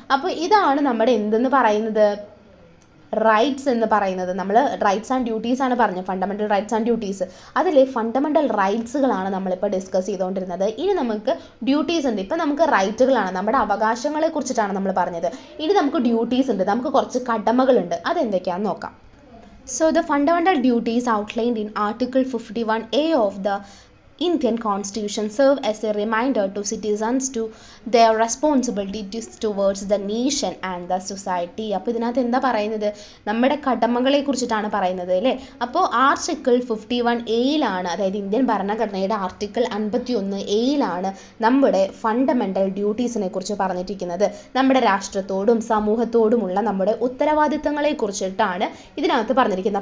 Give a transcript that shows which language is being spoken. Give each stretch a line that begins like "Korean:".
Malayalam: അപ്പോൾ ഇതാണ് നമ്മുടെ എന്തെന്ന് പറയുന്നത്, റൈറ്റ്സ് എന്ന് പറയുന്നത്. നമ്മൾ റൈറ്റ്സ് ആൻഡ് ഡ്യൂട്ടീസ് ആണ് പറഞ്ഞത്, ഫണ്ടമെൻ്റൽ റൈറ്റ്സ് ആൻഡ് ഡ്യൂട്ടീസ്. അതിൽ ഫണ്ടമെൻ്റൽ റൈറ്റ്സുകളാണ് നമ്മളിപ്പോൾ ഡിസ്കസ് ചെയ്തുകൊണ്ടിരുന്നത്. ഇനി നമുക്ക് ഡ്യൂട്ടീസ് ഉണ്ട്. ഇപ്പം നമുക്ക് റൈറ്റുകളാണ്, നമ്മുടെ അവകാശങ്ങളെ കുറിച്ചിട്ടാണ് നമ്മൾ പറഞ്ഞത്. ഇനി നമുക്ക് ഡ്യൂട്ടീസ് ഉണ്ട്, നമുക്ക് കുറച്ച് കടമകളുണ്ട്. അതെന്തൊക്കെയാണെന്ന് നോക്കാം.
English: So the fundamental duties outlined in Article 51A of the Indian Constitution serve as a reminder to citizens to their responsibilities towards the nation and the society.
Malayalam: അപ്പോൾ ഇതിനകത്ത് എന്താ പറയുന്നത്, നമ്മുടെ കടമകളെ കുറിച്ചിട്ടാണ് പറയുന്നത് അല്ലേ. അപ്പോൾ ആർട്ടിക്കിൾ 51A അതായത് ഇന്ത്യൻ ഭരണഘടനയുടെ ആർട്ടിക്കിൾ 51A നമ്മുടെ ഫണ്ടമെൻ്റൽ ഡ്യൂട്ടീസിനെ കുറിച്ച് പറഞ്ഞിരിക്കുന്നത്. നമ്മുടെ രാഷ്ട്രത്തോടും സമൂഹത്തോടുമുള്ള നമ്മുടെ ഉത്തരവാദിത്തങ്ങളെ കുറിച്ചിട്ടാണ് ഇതിനകത്ത് പറഞ്ഞിരിക്കുന്നത്.